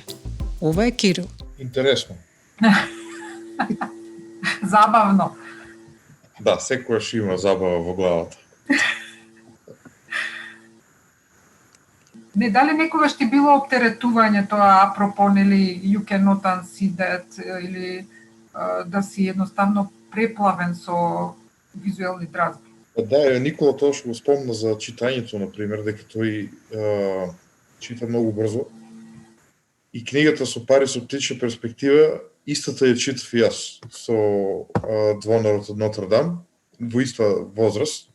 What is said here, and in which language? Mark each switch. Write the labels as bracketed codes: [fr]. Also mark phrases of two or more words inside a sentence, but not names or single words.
[mk] Ова е Кирил. Интересно. Забавно. Да, секојаш има забава во главата. Не, дали некогаш ти било оптеретување тоа апропо, нели, [en] you cannot unsee that, [mk] или да си едноставно преплавен со визуелни дразби? Да, Никола тоа што го спомна за читањето, например, дека тој чита многу брзо. И книгата со Парис оптична перспектива, истата ја читав и јас со Двонарот од Нотр-Дам, во иста возраст.